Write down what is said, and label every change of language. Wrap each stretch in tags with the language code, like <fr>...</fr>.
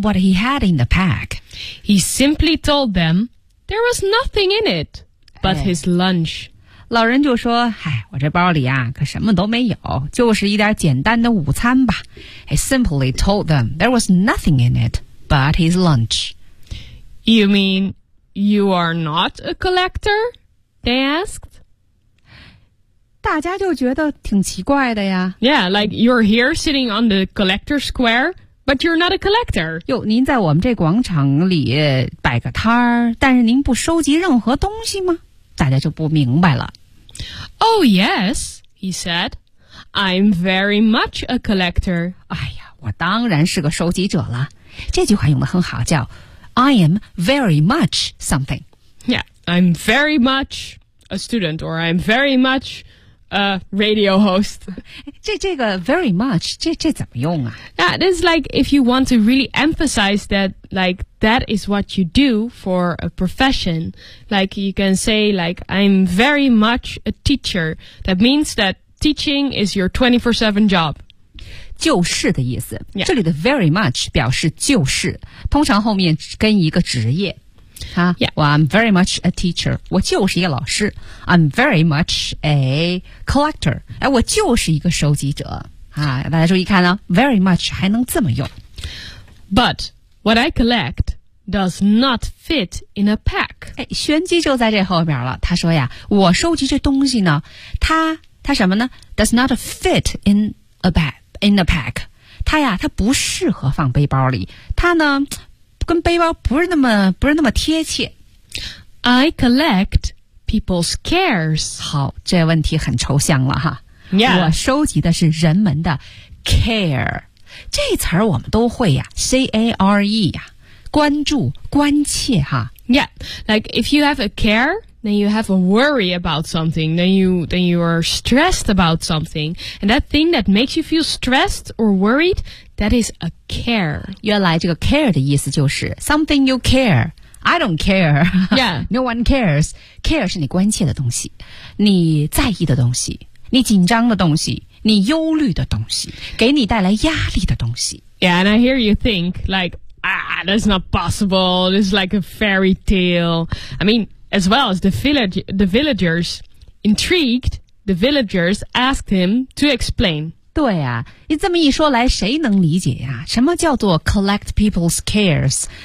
<en>What he had in the pack? He simply told them there was nothing in it but his lunch.</en> <zh>老人就说，哎，我这包里啊可什么都没有，就是一点简单的午餐吧。</zh> <en>He simply told them there was nothing in it but his lunch. You mean you are not a collector? They asked.</en> <zh>大家就觉得挺奇怪的呀。</zh> <en>Yeah, like you're here sitting on the collector square, but you're not a collector.</en> <zh>哟，您在我们这广场里摆个摊儿，但是您不收集任何东西吗？大家就不明白了。</zh> <en>Oh yes, he said, I'm very much a collector.</en> <zh>哎呀，我当然是个收集者了。这句话用得很好，叫</zh> <en>I am very much something. Yeah, I'm very much a student, or I'm very much... radio host.</en> <zh>这个</zh> <en>very much,</en> <zh>这怎么用啊?</zh> <en>That is like if you want to really emphasize that, like, that is what you do for a profession. Like, you can say, like, I'm very much a teacher. That means that teaching is your 24/7 job.</en> <zh>就是的意思。</zh> <en>Yeah.</en> <zh>这里的</zh> <en>very much</en> <zh>表示就是，通常后面跟一个职业。</zh> <en>Yeah. Well, I'm very much a teacher.</en> <zh>我就是一个老师。</zh> <en>I'm very much a collector.</en> <zh>我就是一个收集者。大家注意看呢，</zh> <en>very much</en> <zh>还能这么用。</zh> <en>But what I collect does not fit in a pack.</en> <zh>玄机就在这后面了。他说呀，我收集这东西呢，它什么呢？</zh> <en>Does not fit in a bag, in a pack.</en> <zh>它呀，它不适合放背包里。它呢跟背包不是那么贴切。</zh> <en>I collect people's cares.</en> <zh>好，这问题很抽象了哈。</zh> <en>Yeah.</en> <zh>我收集的是人们的 care。这词儿我们都会呀， care 呀，关注、关切哈。</zh> <en>Yeah, like if you have a care, then you have a worry about something, then you are stressed about something, and that thing that makes you feel stressed or worried. That is a care.</en> <zh>原来这个</zh> <en>care</en> <zh>的意思就是</zh> <en>something you care. I don't care. Yeah. No one cares.</en> <zh>Care 是你关切的东西，你在意的东西，你紧张的东西，你忧虑的东西，给你带来压力的东西。</zh> <en>Yeah, and I hear you think like, that's not possible. This is like a fairy tale. I mean, as well as the villagers intrigued, the villagers asked him to explain.</en> <zh>对啊，你这么一说来谁能理解呀、啊、什么叫做</zh> <en>collect people's cares?</en>